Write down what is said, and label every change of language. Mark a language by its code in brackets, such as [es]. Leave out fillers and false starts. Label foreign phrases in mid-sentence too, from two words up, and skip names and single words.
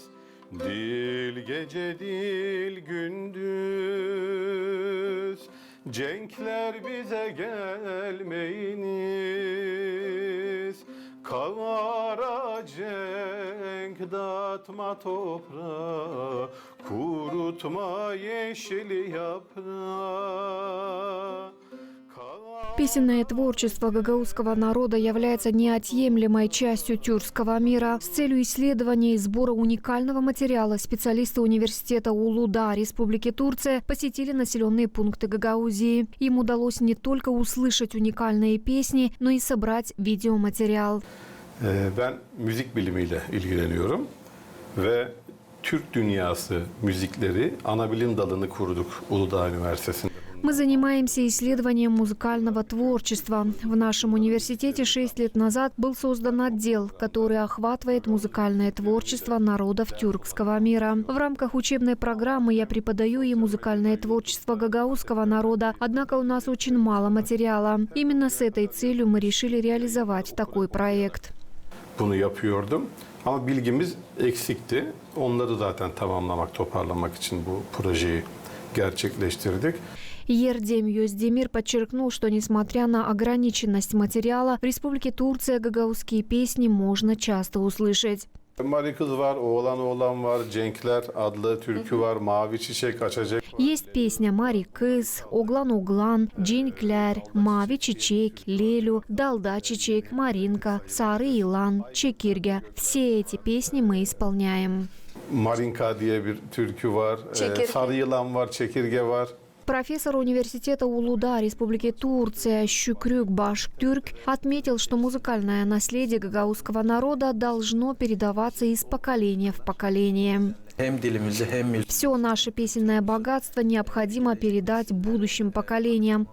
[gag] Değil gece değil gündüz, cenkler bize gelmeyiniz. Kavara cenk dağıtma toprağı, kurutma yeşil yaprağı. [ru] Песенное творчество гагаузского народа является неотъемлемой частью тюркского мира. С целью исследования и сбора уникального материала специалисты университета Улуда Республики Турция посетили населенные пункты Гагаузии. Им удалось не только услышать уникальные песни, но и собрать видеоматериал. [tr] Ben müzik bilimiyle ilgileniyorum ve Türk dünyası müzikleri anabilim dalını kurduk Uludağ Üniversitesi'nde. [ru] Мы занимаемся исследованием музыкального творчества. В нашем университете 6 лет назад был создан отдел, который охватывает музыкальное творчество народов тюркского мира. В рамках учебной программы я преподаю и музыкальное творчество гагаузского народа, однако у нас очень мало материала. Именно с этой целью мы решили реализовать такой проект. [tr] Bunu yapıyordum ama bilgimiz eksikti. Onları zaten tamamlamak, toparlamak için bu projeyi gerçekleştirdik. [ru] Ердем Йоздемир подчеркнул, что несмотря на ограниченность материала, в Республике Турция гагаузские песни можно часто услышать. [tr] Mari kız var, oğlan var, Cenkler adlı türkü var, Mavi Çiçek açacak. [ru] Есть песня «Мари Кыз», «Оглан Оглан», «Джинкляр», «Мави Чичек», «Лелю», «Далда Чичек», «Маринка», «Сары Илан», «Чекирге». Все эти песни мы исполняем. [tr] Marinka diye bir türkü var, Sarı Yılan var, Çekirge var. [ru] Профессор университета Улуда Республики Турция Шукрюк Баштюрк отметил, что музыкальное наследие гагаузского народа должно передаваться из поколения в поколение. Все наше песенное богатство необходимо передать будущим поколениям.